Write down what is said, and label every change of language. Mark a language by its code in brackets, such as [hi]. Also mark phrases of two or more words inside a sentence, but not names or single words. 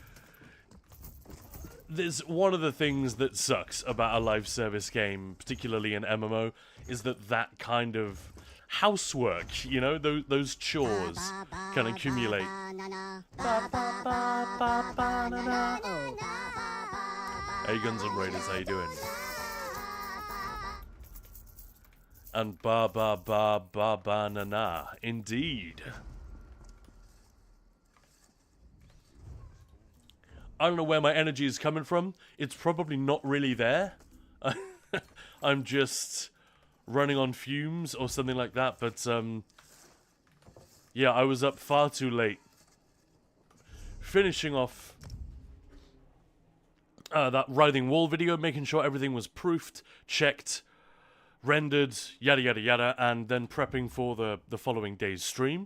[en] There's one of the things that sucks about a live service game, particularly an MMO, is that kind of housework, you know, those chores can accumulate. Hey Guns and Raiders, how you doing? And ba ba ba ba ba na na, indeed. I don't know where my energy is coming from. It's probably not really there. I'm just running on fumes or something like that, but yeah, I was up far too late finishing off that writhing wall video, making sure everything was proofed, checked, rendered, yada yada yada, and then prepping for the following day's stream.